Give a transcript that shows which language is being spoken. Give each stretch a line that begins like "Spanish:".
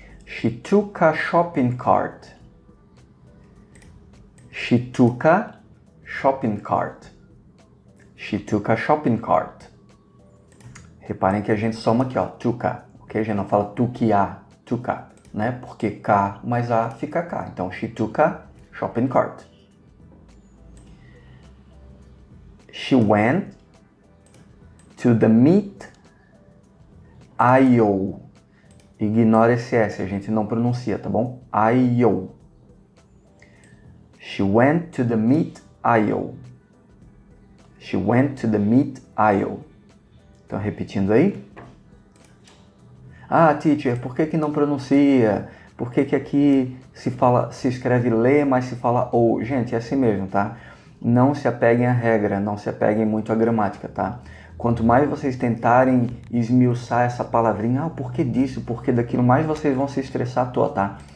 English: She took a shopping cart. She took a shopping cart. She took a shopping cart.
Portuguese: Reparem que a gente soma aqui, ó, took a, ok? A gente não fala took a, né? Porque K mais A fica K.
English: Então, she took a shopping cart. She went to the meat aisle.
Portuguese: Ignora esse S, a gente não pronuncia, tá bom?
English: Aisle. She went to the meat aisle. She went to the meat aisle.
Portuguese: Então, repetindo aí. Ah, teacher, por que não pronuncia? Por que aqui se escreve lê, mas se fala ou? Gente, é assim mesmo, tá? Não se apeguem à regra, não se apeguem muito à gramática, tá? Quanto mais vocês tentarem esmiuçar essa palavrinha, o porquê disso, o porquê daquilo, mais vocês vão se estressar à toa, tá?